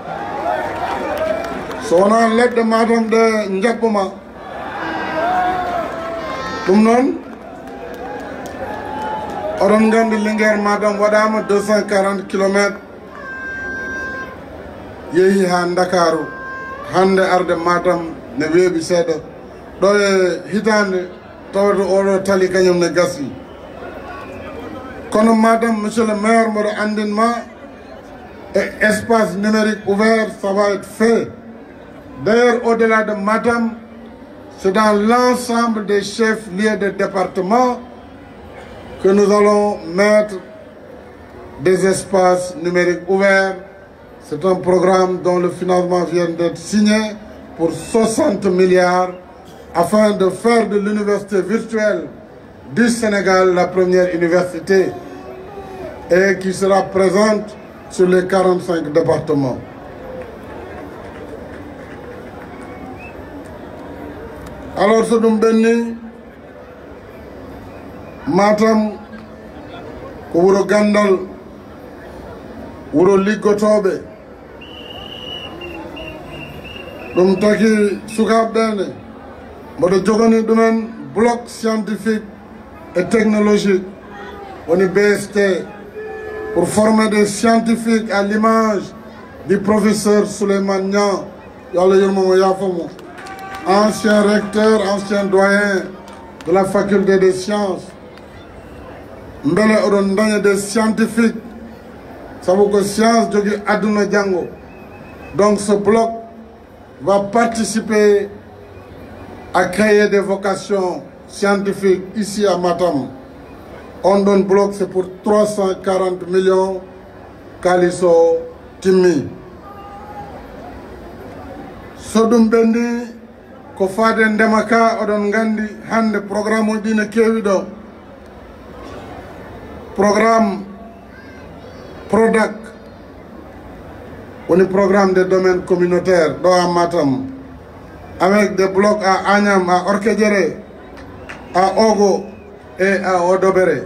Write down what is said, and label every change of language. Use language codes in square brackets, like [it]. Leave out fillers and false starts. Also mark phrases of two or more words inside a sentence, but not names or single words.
[ff] so wona leɗɗe Matam ɗe jaɓɓoma ɗum noon oɗon gandi Linguére Matam waɗama 240 kilométres yeehi ha Dakaru hande arde Matam ne weeɓi seeɗa ɗo e hitande tawata oɗo tali kañum ne gasi [fr] kono Matam monsieur le maire [ff] mboɗo andinma e [fr] espace numérique ouvert ça va être fait d'ailleurs au-delà de Matam c'est dans l'ensemble des chefs lieux de département que nous allons mettre des espaces numériques ouverts. C'est un programme dont le financement vient d'être signé pour 60 milliards afin de faire de l'université virtuelle du Sénégal la première université et qui sera présente sur les 45 départements. Alors ce [ff] ɗum ɓenni Matam ko wuro gandal wuro liggotoɓe ɗum taki sukaɓe ɓene mboɗo jogani ɗumen [fr] bloc scientifique et technologique woni BST pour former des scientifiques à l'image du professeur Souleymane Niang [ff] yo Allah yurmomo yafomo [fr] ancien recteur ancien doyen de la faculté des sciences [ff] mbele oɗon daña [fr] des scientifiques [ff] sabu ko science jogui aduna janggo [fr] donc ce bloc va participer à créer des vocations scientifiques ici à Matam. On donne bloc, c'est pour 340 millions [ff] Kaliso Timmi. Sodum bendi ko fade ndemaka odon gandi hande programme dina kewi do. [fr] Programme PRODAC, un programme de domaine communautaire à Matam, avec des blocs à Agnam, à Orkedjere, à Ogo et à Odobere.